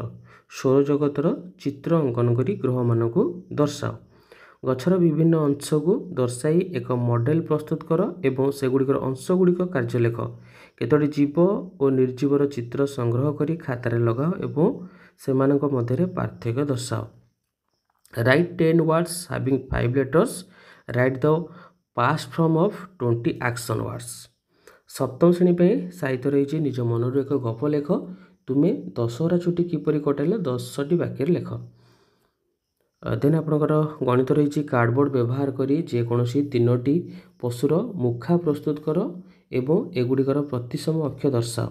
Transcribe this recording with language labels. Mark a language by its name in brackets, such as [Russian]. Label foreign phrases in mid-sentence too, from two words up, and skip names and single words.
[Odia] ସୌରଜଗତର ଚିତ୍ର ଅଙ୍କନ କରି ଗ୍ରହମାନଙ୍କୁ ଦର୍ଶାଅ। ଗଛର ବିଭିନ୍ନ ଅଂଶକୁ ଦର୍ଶାଇ ଏକ ମଡେଲ ପ୍ରସ୍ତୁତ କର ଏବଂ ସେଗୁଡ଼ିକର ଅଂଶଗୁଡ଼ିକ କାର୍ଯ୍ୟ ଲେଖ। କେତୋଟି ଜୀବ ଓ ନିର୍ଜୀବର ଚିତ୍ର ସଂଗ୍ରହ କରି ଖାତାରେ ଲଗାଅ ଏବଂ ସେମାନଙ୍କ ମଧ୍ୟରେ ପାର୍ଥକ୍ୟ ଦର୍ଶାଅ। [English] ରାଇଟ୍ 10 words having 5 letters. Write the past form of 20 action words. [Odia] ସପ୍ତମ ଶ୍ରେଣୀ ପାଇଁ ସାହିତ୍ୟ ରହିଛି ନିଜ ମନରୁ ଏକ ଗପ ଲେଖ। ତୁମେ ଦଶହରା ଛୁଟି କିପରି କଟାଇଲ 10ଟି ବାକ୍ୟରେ ଲେଖ। ଦେନ୍ ଆପଣଙ୍କର ଗଣିତ ରହିଛି କାର୍ଡ଼ବୋର୍ଡ଼ ବ୍ୟବହାର କରି ଯେକୌଣସି 3ଟି ପଶୁର ମୁଖା ପ୍ରସ୍ତୁତ କର ଏବଂ ଏଗୁଡ଼ିକର ପ୍ରତିସମ ଅକ୍ଷ ଦର୍ଶାଅ।